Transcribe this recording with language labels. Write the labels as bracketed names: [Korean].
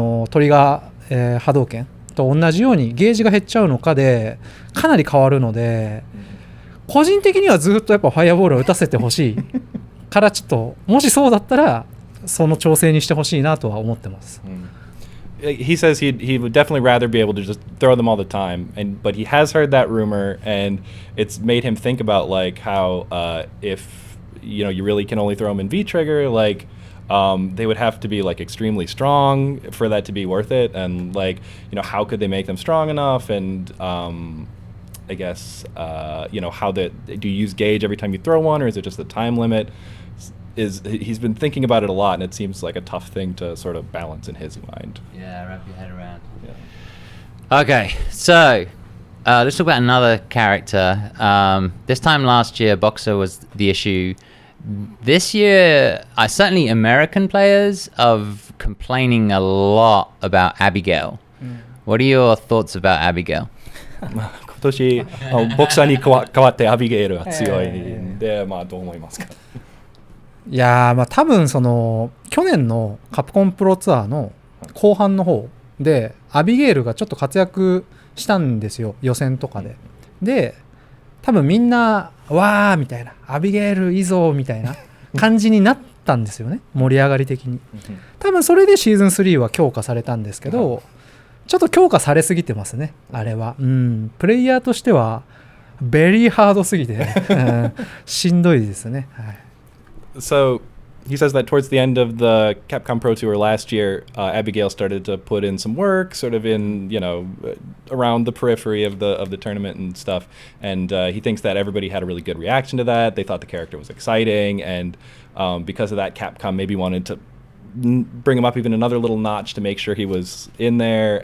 [Japanese] トリガー、波動拳と同じようにゲージが減っちゃうのかでかなり変わるので、個人的にはずっとやっぱファイアボールを打たせてほしいからちょっともしそうだったらその調整にしてほしいなとは思ってます。 [English] He says he would definitely rather be able to just throw them all the time, but he has heard that rumor, and it's made him think about like how if you really can only throw them in V-Trigger, like they would have to be like extremely strong for that to be worth it, and like how could they make them strong enough, and I guess how do you use gauge every time you throw one, or is it just the time limit? He's been thinking about it a lot, and it seems like a tough thing to sort of balance in his mind. Yeah, wrap your head around. Yeah. Okay, so let's talk about another character. This time last year, Boxer was the issue. This year, certainly American players are complaining a lot about Abigail. What are your thoughts about Abigail? [Japanese] 今年ボクサーに変わってアビゲイルが強いんで、どう思いますか？いや多分その去年のカプコンプロツアーの後半の方でアビゲイルがちょっと活躍したんですよ、予選とかで。で多分みんなわーみたいなアビゲイルいいぞみたいな感じになったんですよね盛り上がり的に。多分それでシーズン3は強化されたんですけど、ちょっと強化されすぎてますねあれは。プレイヤーとしてはベリーハードすぎてしんどいですね。はい。 [English] So he says that towards the end of the Capcom Pro Tour last year, Abigail started to put in some work, sort of in, around the periphery of the tournament and stuff. And he thinks that everybody had a really good reaction to that. They thought the character was exciting, and because of that, Capcom maybe wanted to bring him up even another little notch to make sure he was in there.